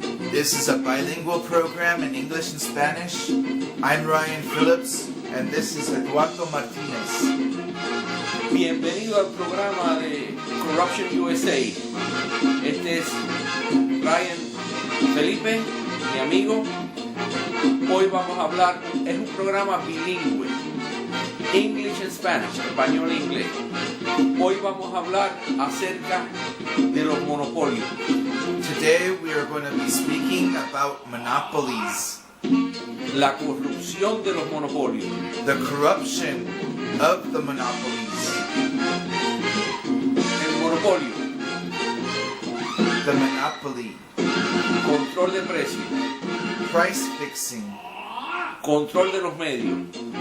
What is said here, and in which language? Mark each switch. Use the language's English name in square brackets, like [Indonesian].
[English] This is a bilingual program in English and Spanish. I'm Ryan Phillips, and this is Eduardo Martinez. [Spanish] Bienvenido al programa de Corruption USA. Este es Ryan Felipe, mi amigo. Hoy vamos a hablar, es un programa bilingüe, [English] English and Spanish, [Spanish] español e inglés. Hoy vamos a hablar acerca de los monopolios. [English] Today we are going to be speaking about monopolies. [Spanish] La corrupción de los monopolios. [English] The corruption of the monopolies. [Spanish] El monopolio. [English] The monopoly. [Spanish] Control de precios. [English] Price fixing. [Spanish] Control de los medios.